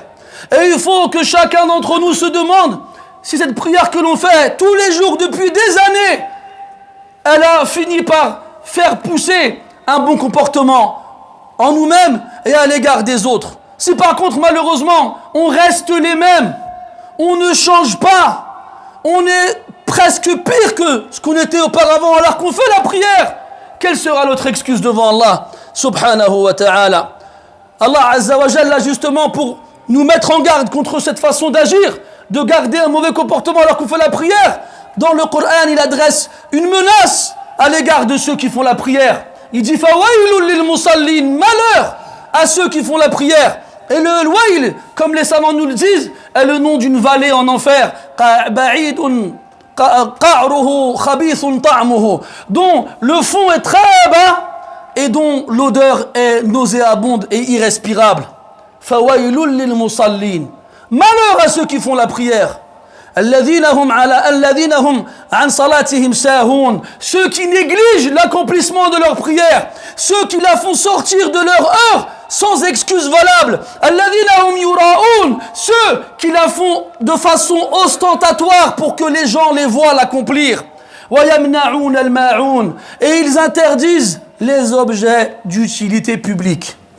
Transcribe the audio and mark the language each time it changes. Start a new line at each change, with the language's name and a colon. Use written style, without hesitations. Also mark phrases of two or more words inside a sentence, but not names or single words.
French: Et il faut que chacun d'entre nous se demande si cette prière que l'on fait tous les jours depuis des années, elle a fini par faire pousser un bon comportement en nous-mêmes et à l'égard des autres. Si par contre, malheureusement, on reste les mêmes, on ne change pas, on est presque pire que ce qu'on était auparavant alors qu'on fait la prière, quelle sera notre excuse devant Allah
Arabic: سبحانه وتعالى?
French: Allah
Arabic: عز وجل,
French: justement pour nous mettre en garde contre cette façon d'agir, de garder un mauvais comportement alors qu'on fait la prière, dans le Coran, il adresse une menace à l'égard de ceux qui font la prière. Il dit:
Arabic: فويل للمصلين,
French: malheur à ceux qui font la prière. Et le wail, comme les savants nous le disent, est le nom d'une vallée en enfer, dont le fond est très bas et dont l'odeur est nauséabonde et irrespirable.
Arabic: فويل للمصلين.
French: Malheur à ceux qui font la prière. Ceux qui négligent l'accomplissement de leur prière, ceux qui la font sortir de leur heure sans excuse valable, ceux qui la font de façon ostentatoire pour que les gens les voient l'accomplir, et ils interdisent les objets d'utilité publique.